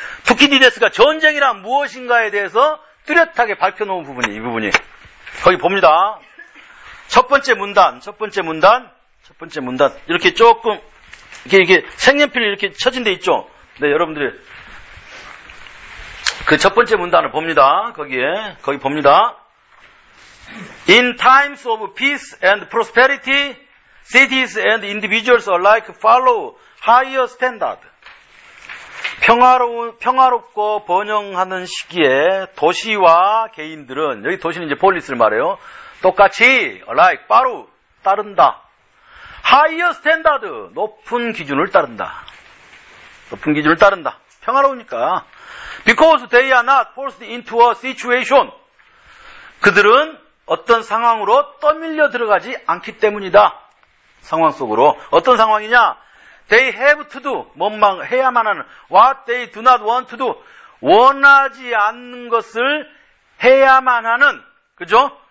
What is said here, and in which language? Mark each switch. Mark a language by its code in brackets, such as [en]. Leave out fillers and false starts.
[ko] 투키디데스가 전쟁이란 무엇인가에 대해서 뚜렷하게 밝혀놓은 부분이 이 부분이. 거기 봅니다. 첫 번째 문단. 이렇게 조금 이게 색연필이 이렇게 쳐진 데 있죠. 네, 여러분들이 그 첫 번째 문단을 봅니다. 거기 봅니다. [en] In times of peace and prosperity, cities and individuals alike follow higher standard. [ko] 평화롭고 번영하는 시기에 도시와 개인들은, 여기 도시는 이제 폴리스를 말해요. 똑같이, alike, 바로, 따른다. higher standard, 높은 기준을 따른다. 높은 기준을 따른다. 평화로우니까. [en] because they are not forced into a situation. [ko] 그들은 어떤 상황으로 떠밀려 들어가지 않기 때문이다. 상황 속으로. 어떤 상황이냐? [en] They have to do, [ko] 뭔만 해야만 하는, [en] what they do not want to do, [ko] 원하지 않는 것을 해야만 하는, 그죠?